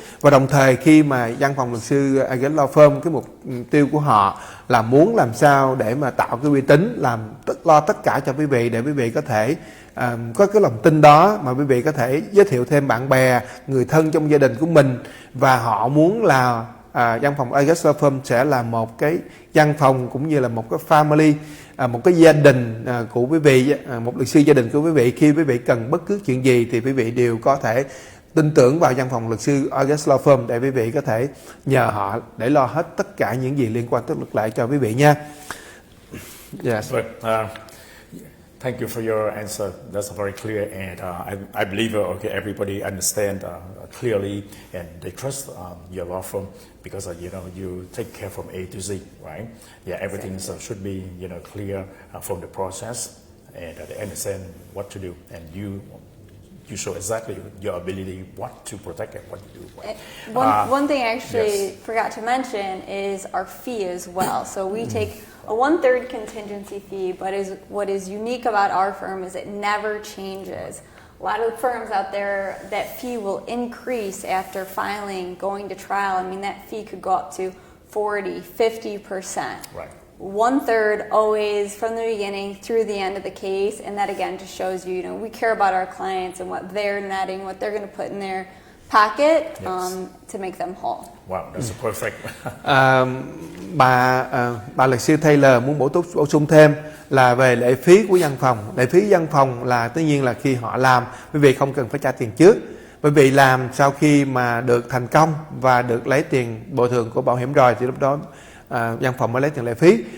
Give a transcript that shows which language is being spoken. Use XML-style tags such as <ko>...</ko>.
<vi>Và đồng thời khi mà văn phòng luật sư Agent Law Firm, cái mục tiêu của họ là muốn làm sao để mà tạo cái uy tín, lo tất cả cho quý vị để quý vị có thể có cái lòng tin đó mà quý vị có thể giới thiệu thêm bạn bè, người thân trong gia đình của mình, và họ muốn là văn phòng Agent Law Firm sẽ là một cái văn phòng cũng như là một cái family, một cái gia đình của quý vị, một luật sư gia đình của quý vị. Khi quý vị cần bất cứ chuyện gì thì quý vị đều có thể tin tưởng vào văn phòng luật sư August Law Firm để quý vị có thể nhờ họ để lo hết tất cả những gì liên quan tới luật lệ cho quý vị nha.</vi> <en>Yes. But, thank you for your answer. That's very clear, and I believe everybody understand clearly, and they trust your law firm because you take care from A to Z, right? Yeah, everything should be clear from the process, and they understand what to do, and you show exactly your ability, what to protect and what to do. One thing I actually yes. forgot to mention is our fee as well. So we take a 1/3 contingency fee, but what is unique about our firm is it never changes. A lot of firms out there, that fee will increase after filing, going to trial. I mean, that fee could go up to 40, 50%. Right. 1/3 always from the beginning through the end of the case, and that again just shows you, we care about our clients and what they're netting, what they're going to put in their pocket to make them whole. Wow, that's perfect.</en> <vi>Bà luật sư Taylor muốn bổ sung thêm là về lệ phí của văn phòng. Lệ phí văn phòng là tất nhiên là khi họ làm, quý vị không cần phải trả tiền trước. Bởi vì làm sau khi mà được thành công và được lấy tiền bồi thường của bảo hiểm rồi thì lúc đó văn phòng mới lấy tiền lệ phí.</vi>